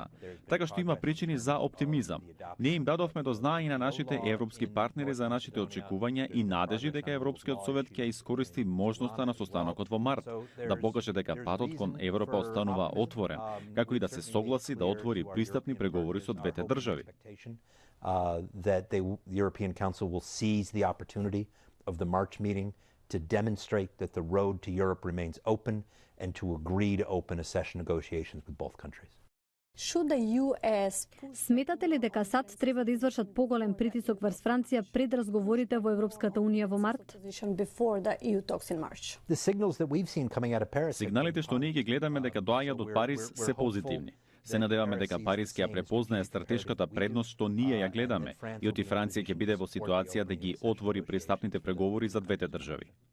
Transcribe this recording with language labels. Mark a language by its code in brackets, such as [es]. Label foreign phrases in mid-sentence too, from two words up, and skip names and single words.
[mk] Така што има причини за оптимизам. Ние им дадовме до знаење на нашите европски партнери за нашите очекувања и надежи дека Европскиот совет ќе искористи можноста на состанокот во март, да покаже дека патот кон Европа останува отворен, како и да се согласи да отвори пристапни преговори со двете држави. [en] That the European Council will seize the opportunity of the March meeting to demonstrate that the road to Europe remains open and to agree to open accession negotiations with both countries. [mk] Сметате ли дека САД треба да извршат поголем притисок врз Франција пред разговорите во Европската унија во март? Сигналите што ние ги гледаме дека доаѓаат од Париз се позитивни. Се надеваме дека Париз ќе ја препознае стратешката предност што ние ја гледаме и оти Франција ќе биде во ситуација да ги отвори пристапните преговори за двете држави.